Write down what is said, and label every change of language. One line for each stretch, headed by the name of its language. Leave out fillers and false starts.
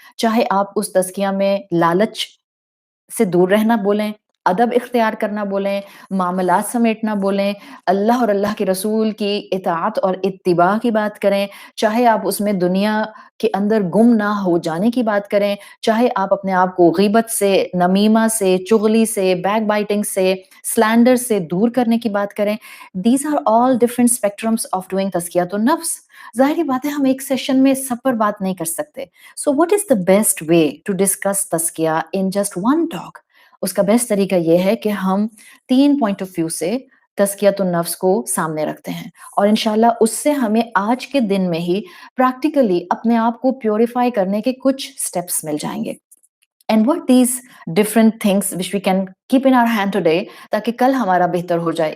Hindi: चाहे आप उस तज़किया में लालच से दूर रहना बोलें, अदब इख्तियार करना बोलें, मामलात समेटना बोलें, अल्लाह और अल्लाह के रसूल की इताअत और इत्तिबा की बात करें, चाहे आप उसमें दुनिया के अंदर गुम ना हो जाने की बात करें, चाहे आप अपने आप को ग़ीबत से, नमीमा से, चुगली से, बैकबाइटिंग से, स्लैंडर से दूर करने की बात करें।
English: These are all different spectrums of doing तज़कियतुन नफ्स।
Hindi: ज़ाहिर-सी बात है हम एक सेशन में सब पर बात नहीं कर सकते।
English: So what is the best way to discuss तज़किया in just one talk?
Hindi: उसका बेस्ट तरीका ये है कि हम 3 पॉइंट ऑफ व्यू से तज़कियतुन नफ्स को सामने रखते हैं और इंशाल्लाह उससे हमें आज के दिन में ही प्रैक्टिकली अपने आप को प्यूरिफाई करने के कुछ स्टेप्स मिल जाएँगे।
English: and what these different things which we can keep in our hand today
Hindi: ताकि कल हमारा बेहतर हो जाए।